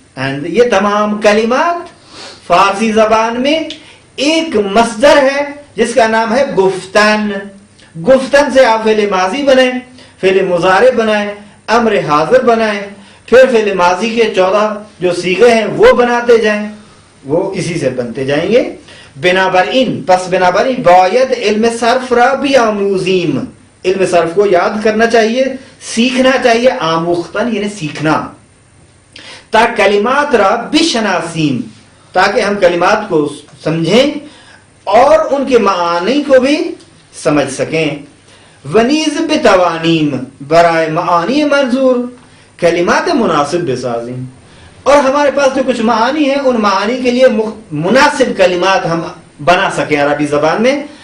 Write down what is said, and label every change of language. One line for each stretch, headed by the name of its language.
Urdu: and یہ تمام کلمات فارسی زبان میں ایک مصدر ہے جس کا نام ہے گفتن. گفتن سے آپ فعل ماضی بنائیں، فعل مضارع بنائیں، امر حاضر بنائیں، پھر فعل ماضی کے 14 جو صیغے ہیں وہ بناتے جائیں، وہ اسی سے بنتے جائیں گے.
Persian: بنابراین پس بنابراین باید علم صرف را بیاموزیم،
Urdu: علم صرف کو یاد کرنا چاہیے، سیکھنا چاہیے. آموختن یعنی سیکھنا.
Persian: تا کلمات را بشناسیم،
Urdu: تاکہ ہم کلمات کو سمجھیں اور ان کے معانی کو بھی سمجھ سکیں.
Persian: ونیز بتوانیم، برائے معانی منظور کلمات مناسب بسازیم،
Urdu: اور ہمارے پاس جو کچھ معانی ہیں ان معانی کے لیے مناسب کلمات ہم بنا سکیں عربی زبان میں.